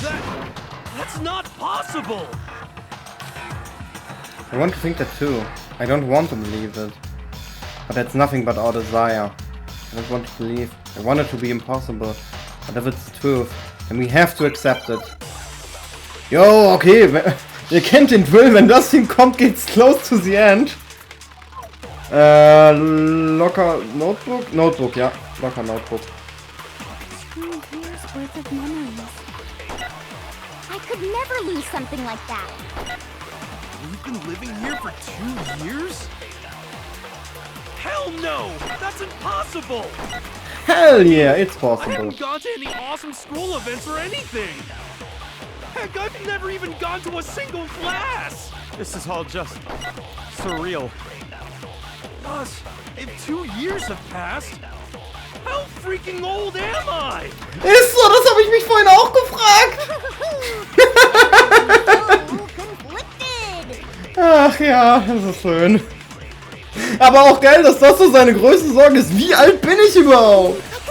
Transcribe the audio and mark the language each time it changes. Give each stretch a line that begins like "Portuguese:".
English: That's not possible! I want to think that too. I don't want to believe it. But that's nothing but our desire. I don't want to believe. I want it to be impossible. But if it's the truth, then we have to accept it.
German: Yo, okay. Ihr kennt den Drill. Wenn das hinkommt, geht's
English: close to the end. Locker Notebook? Notebook, ja. Locker Notebook. 2 years worth of memories. I could never lose something like that. You've been living here for 2 years? Hell no! That's impossible! Hell yeah, it's I possible. haven't gone to any awesome school events or anything! Heck, I've never even gone to a single class! This is all just surreal. Plus, if 2 years have passed, how freaking old am I?
German: Ist so, das habe ich mich vorhin auch gefragt. Ach ja, das ist schön. Aber auch geil, dass das so seine größte Sorge ist. Wie alt bin ich überhaupt?